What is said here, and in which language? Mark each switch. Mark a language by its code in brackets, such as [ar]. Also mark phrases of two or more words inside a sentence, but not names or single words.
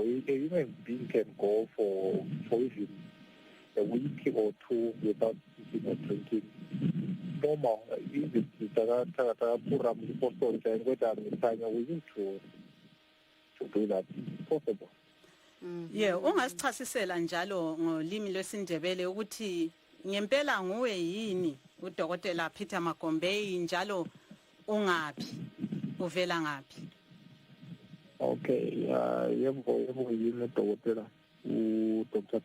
[en] A human being can go for even a week or two without eating or drinking. Normal. We need to do that. It's possible. Yeah, [nd] ungasichasisela njalo ngolimi lwesindebele ukuthi ngempela nguwe yini udokotela Peter Magombeyi njalo ungaphi uvela ngaphi? Okay, yebo yini udokotela Dr.